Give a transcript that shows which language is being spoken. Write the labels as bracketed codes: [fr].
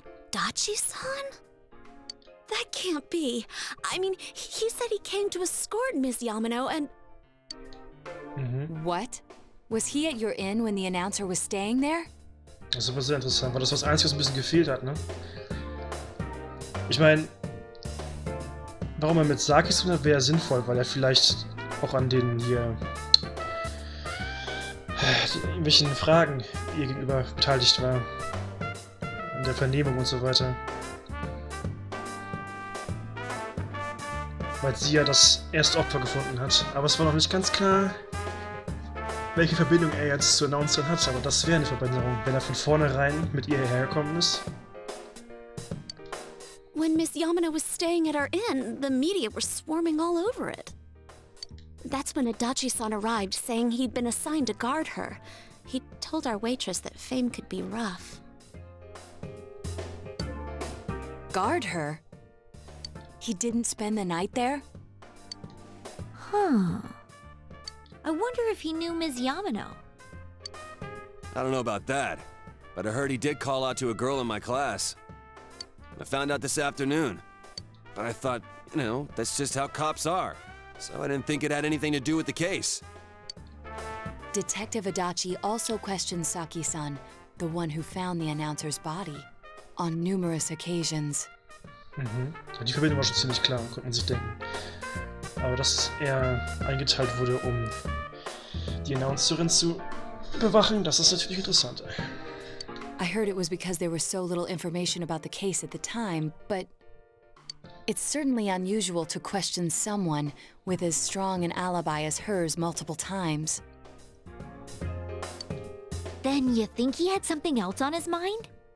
[en] Adachi-san? That can't be. I mean, he said he came to escort Miss Yamano and... What? Was he at your inn when the announcer was staying there? [de] Das ist aber sehr interessant, weil das was Einzige, was ein bisschen gefehlt hat, ne? Ich meine, warum er mit Saki zu tun hat, wäre sinnvoll, weil er vielleicht auch an den hier irgendwelchen Fragen ihr gegenüber beteiligt war. In der Vernehmung und so weiter. Weil sie ja das erste Opfer gefunden hat. Aber es war noch nicht ganz klar, welche Verbindung er jetzt zur Announcerin hat. Aber das wäre eine Verbindung, wenn er von vornherein mit ihr hergekommen ist. [en] When Miss Yamano was staying at our inn, the media were swarming all over it. That's when Adachi-san arrived, saying he'd been assigned to guard her. He told our waitress that fame could be rough. Guard her? He didn't spend the night there? Huh. I wonder if he knew Ms. Yamano. I don't know about that, but I heard he did call out to a girl in my class. I found out this afternoon, but I thought, you know, that's just how cops are, so I didn't think it had anything to do with the case. Detective Adachi also questioned Saki-san, the one who found the announcer's body, on numerous occasions. [de] Die Verbindung war schon ziemlich klar, konnte man sich denken. Aber dass er eingeteilt wurde, um die Announcerin zu bewachen, das ist natürlich interessant. [en] I heard it was because there was so little information about the case at the time, but it's certainly unusual to question someone with as strong an alibi as hers multiple times. Then you think he had something else on his mind?